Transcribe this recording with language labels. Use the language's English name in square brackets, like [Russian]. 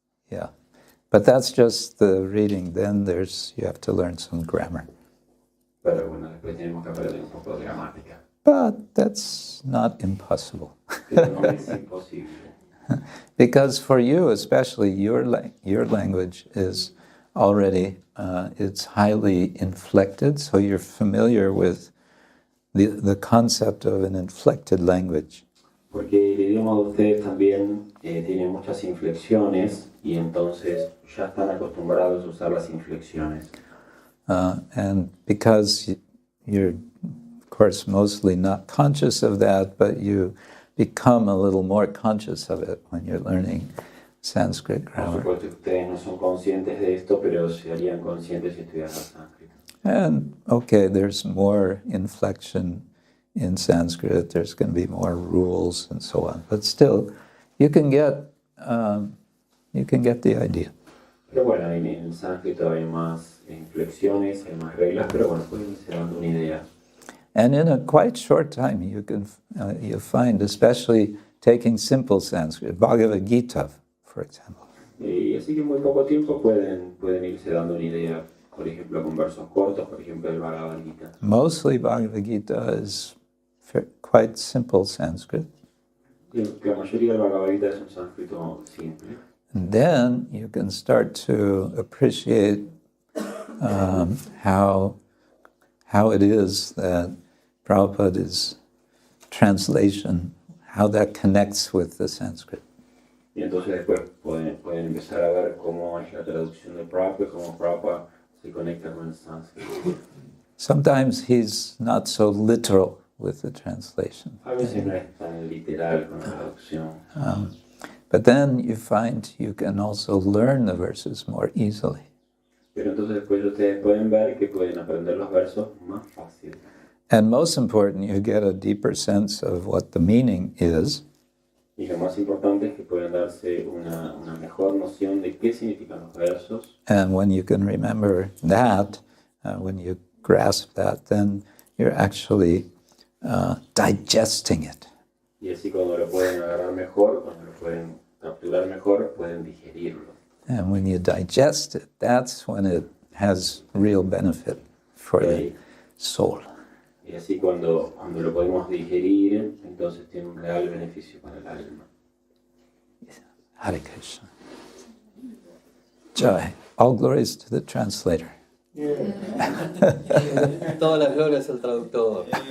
[English] Yeah. But that's just the reading. Then you have to learn some grammar. [Spanish] Pero bueno, después tenemos que aprender un poco de gramática. [English] But that's not impossible. [Spanish] Pero no es imposible. [English] Because for you, especially, your language is already, it's highly inflected, so you're familiar with the concept of an inflected language. [Spanish] Porque el idioma de ustedes también tiene muchas inflexiones y entonces ya están acostumbrados a usar las inflexiones. [English] And because you're, of course, mostly not conscious of that, but you become a little more conscious of it when you're learning Sanskrit [Spanish] Por [English] grammar. [Spanish] supuesto que ustedes no son conscientes de esto, pero se harían conscientes si estudiaran sánscrito. [English] And okay, there's more inflection in Sanskrit, there's going to be more rules and so on. But still, you can get the idea. [Spanish] Pero bueno, en sánscrito hay más inflexiones, hay más reglas, pero bueno, pueden irse dando una idea. [English] And in a quite short time, you'll find, especially taking simple Sanskrit, Bhagavad-gītā, for example. [Spanish] Y así que en muy poco tiempo pueden irse dando una idea, por ejemplo, con versos cortos, por ejemplo, el Bhagavad-gītā. [English] Mostly Bhagavad-gītā is quite simple Sanskrit. [Spanish] La mayoría del Bhagavad-gītā es un sánscrito simple. [English] And then you can start to appreciate how it is that Prabhupada's translation, how that connects with the Sanskrit. [Spanish] Y entonces después pueden empezar a ver cómo es la traducción de Prabhupada, cómo Prabhupada se conecta con el sánscrito. [English] Sometimes he's not so literal with the translation. [Spanish] A veces no es tan literal con la traducción. [English] But then you find you can also learn the verses more easily. [Spanish] Pero entonces después ustedes pueden ver que pueden aprender los versos más fácil. [English] And most important, you get a deeper sense of what the meaning is. [Spanish] Y lo más importante es que pueden darse una mejor noción de qué significan los versos. [English] And when you can remember that, when you grasp that, then you're actually digesting it. [Spanish] Y así cuando lo pueden agarrar mejor, cuando lo pueden capturar mejor, pueden digerirlo. [English] And when you digest it, that's when it has real benefit for the soul. [Spanish] Y así cuando lo podemos digerir, entonces tiene un real beneficio para el alma. [English] Hare Krishna. Jai. All glories to the translator. [Spanish] Todas las glorias al traductor.